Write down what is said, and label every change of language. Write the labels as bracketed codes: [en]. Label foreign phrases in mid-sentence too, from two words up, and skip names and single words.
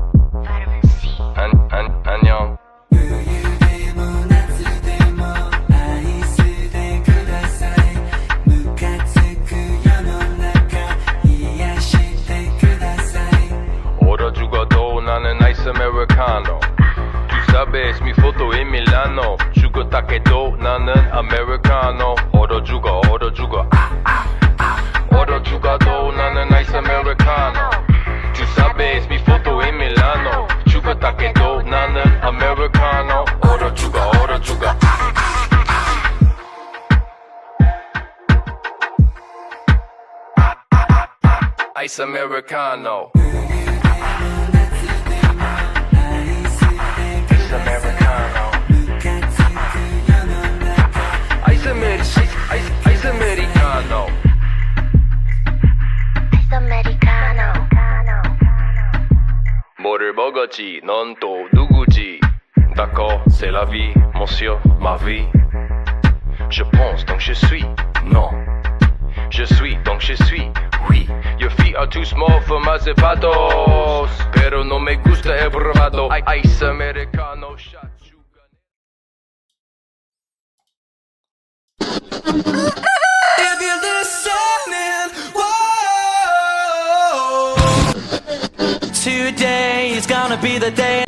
[ko] 안녕. 얼어 죽어도 나는 아이스 아메리카노. [es] Tu sabes mi foto en Milano. [ko] 죽었다 해도 나는 아메리카노. 얼어 죽어. 얼어 죽어도 나는 아이스 아메리카노. [es] Tu sabes mi foto en Milano. [ko] 죽었다 해도 나는 아메리카노. 얼어 죽어. 아이스 아메리카노. 아이스 아메리카노. 뭐를 먹었지? 넌 또 누구지? [fr] D'accord, c'est la vie, monsieur, ma vie. Je pense donc je suis, non. Je suis donc je suis, oui. [en] are too small for my zapatos. [es] Pero no me gusta el bravado. [en] Ice americano shot. If you're listening, whoa, today is gonna be the day.